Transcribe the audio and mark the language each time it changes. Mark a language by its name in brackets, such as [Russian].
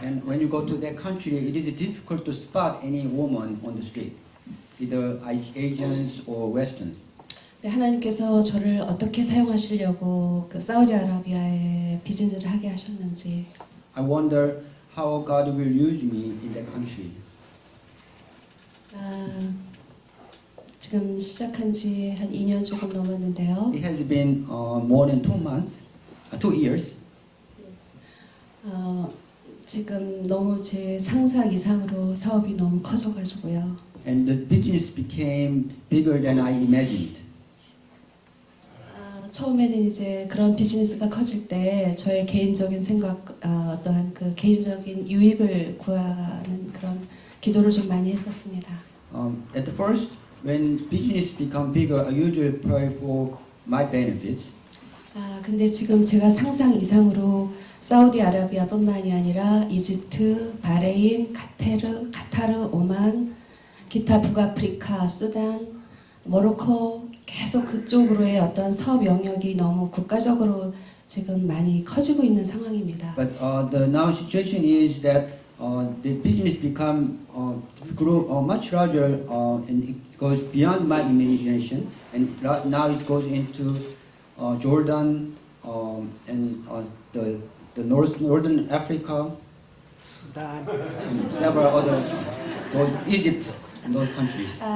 [English] And when you go to that country, it is difficult to spot any woman on the street, either Asians or Westerns. [Korean] 네, 하나님께서 저를 어떻게 사용하시려고 그 사우디아라비아에 비즈니스를 하게 하셨는지 [English] I wonder how God will use me in that country. [Korean] 지금 시작한 지 한 2년 조금 넘었는데요. [English] It has been more than 2 years. [Korean] 지금 너무 제 상상 이상으로 사업이 너무 커져가지고요. [English] And the business became bigger than I imagined. [Korean] 처음에는 이제 그런 비즈니스가 커질 때 저의 개인적인 생각, 어떠한 그 개인적인 유익을 구하는 그런 기도를 좀 많이 했었습니다. [English] At the first, when business become bigger, I usually pray for my benefits. [Korean] 근데 지금 제가 상상 이상으로 사우디아라비아뿐만이 아니라 이집트, 바레인, 카타르, 오만, 기타 북아프리카, 수단, 모로코 계속 그쪽으로의 어떤 사업 영역이 너무 국가적으로 지금 많이 커지고 있는 상황입니다. [English] But the now situation is that the business grew much larger and it goes beyond my imagination. And now it goes into Jordan and the northern Africa, and several other Egypt and those countries.